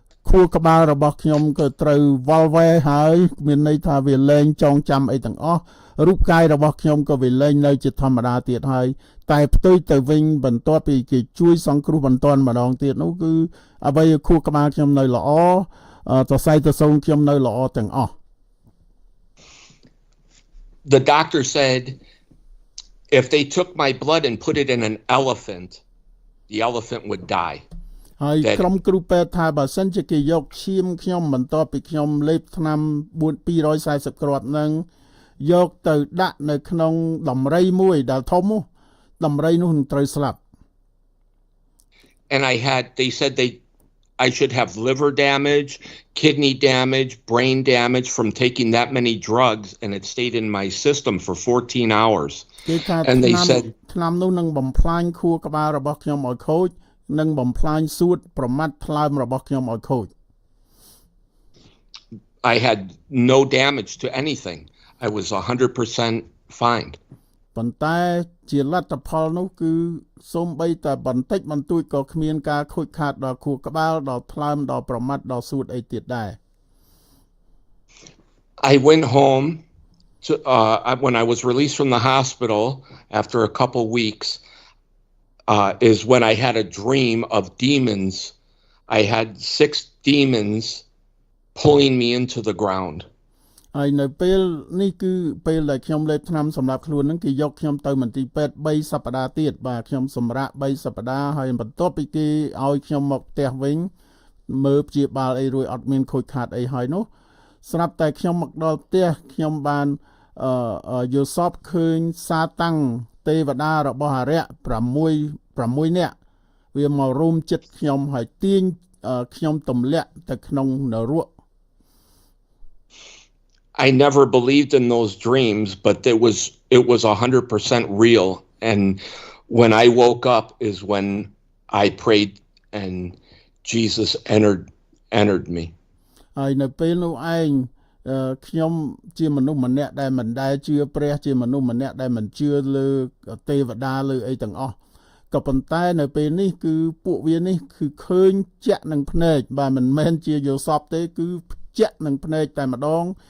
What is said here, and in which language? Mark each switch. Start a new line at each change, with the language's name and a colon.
Khmer: ខួរក្បាលរបស់ខ្ញុំក៏ត្រូវវល់វែហើយមានន័យថាវាលែងចងចាំអីទាំងអស់រូបកាយរបស់ខ្ញុំក៏វាលែងនៅជាធម្មតាទៀតហើយតែផ្ទុយទៅវិញបន្ទាប់ពីគេជួយសង្គ្រោះបន្ទាន់ម្ដងទៀតនោះគឺអ្វីខួរក្បាលខ្ញុំនៅល្អសរសៃប្រសូនខ្ញុំនៅល្អទាំងអស់
English: The doctor said if they took my blood and put it in an elephant, the elephant would die.
Khmer: ហើយក្រុមគ្រូពេទ្យថាបើសិនជាគេយកឈាមខ្ញុំបន្ទាប់ពីខ្ញុំលេបថ្នាំ240គ្រាប់ហ្នឹងយកទៅដាក់នៅក្នុងដំរីមួយដែលធំនោះដំរីនោះនឹងត្រូវស្លាប់
English: And they said I should have liver damage, kidney damage, brain damage from taking that many drugs, and it stayed in my system for 14 hours. And they said
Khmer: ថ្នាំនោះនឹងបំផ្លាញខួរក្បាលរបស់ខ្ញុំឲ្យខូចនិងបំផ្លាញសួតប្រមាត់ថ្លើមរបស់ខ្ញុំឲ្យខូច
English: I had no damage to anything. I was 100% fine.
Khmer: ប៉ុន្តែជាលទ្ធផលនោះគឺសូម្បីតែបន្តិចបន្តួចក៏គ្មានការខូចខាតដល់ខួរក្បាលដល់ថ្លើមដល់ប្រមាត់ដល់សួតអីទៀតដែរ
English: I went home to when I was released from the hospital after a couple weeks is when I had a dream of demons. I had 6 demons pulling me into the ground.
Khmer: ហើយនៅពេលនេះគឺពេលដែលខ្ញុំលេបថ្នាំសម្រាប់ខ្លួនហ្នឹងគេយកខ្ញុំទៅមន្ទីរពេទ្យ3សប្តាហ៍ទៀតបាទខ្ញុំសម្រាក3សប្តាហ៍ហើយបន្ទាប់ពីគេឲ្យខ្ញុំមកផ្ទះវិញមើលព្យាបាលអីរួចអត់មានខូចខាតអីហើយនោះស្រាប់តែខ្ញុំមកដល់ផ្ទះខ្ញុំបាន យល់សពឃើញសាតាំងទេវតារបស់អារក្ស6នាក់វាមករួមចិត្តខ្ញុំហើយទាញខ្ញុំទម្លាក់ទៅក្នុងនរក
English: I never believed in those dreams, but it was 100% real. And when I woke up is when I prayed and Jesus entered me.
Khmer: ហើយនៅពេលនោះឯងខ្ញុំជាមនុស្សម្នាក់ដែលមិនដែលជឿព្រះជាមនុស្សម្នាក់ដែលមិនជឿលើទេវតាលើអីទាំងអស់ក៏ប៉ុន្តែនៅពេលនេះគឺពួកវានេះគឺឃើញជាក់នឹងភ្នែកបាទមិនមែនជាយល់សពទេគឺជាក់នឹងភ្នែកតែម្ដង